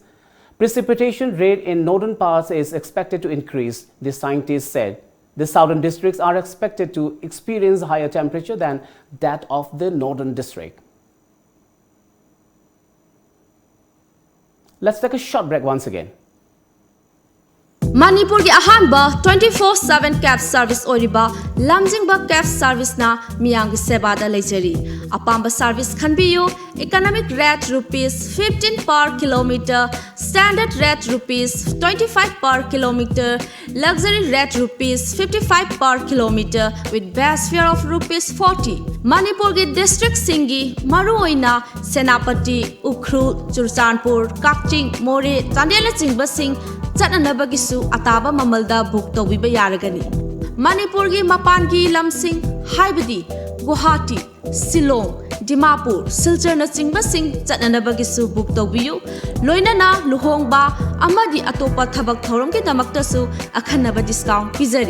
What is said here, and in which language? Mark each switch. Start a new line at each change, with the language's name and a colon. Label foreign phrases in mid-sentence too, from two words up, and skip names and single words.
English: Precipitation rate in northern parts is expected to increase, the scientists said. The southern districts are expected to experience higher temperature than that of the northern district. Let's take a short break once again.
Manipuri: Manipur ki ahanba
English: 24/7 cab service
Manipuri: oriba lamjingba
English: cab service
Manipuri: na miyang seba da lejari apamba
English: service khanbiyo economic rate rupees 15 per kilometer, standard rate rupees 25 per kilometer, luxury rate rupees 55 per kilometer with base fare of rupees 40.
Manipuri: Manipur ki district singi maruoina Senapati, Ukhrul, Churchanpur, Kakching, More, Chandela Chingba Singh Chatnanabagisu ataba mamalda book tawbiba yaragani. Manipur gi mapan gi lamsing haibadi Guwahati, Shillong, Dimapur, Silchar na chingba sing chatnanabagisu book tawbiyu loinana luhongba amadi atopa thabak thorom ki damaktasu akhanaba discount pizari.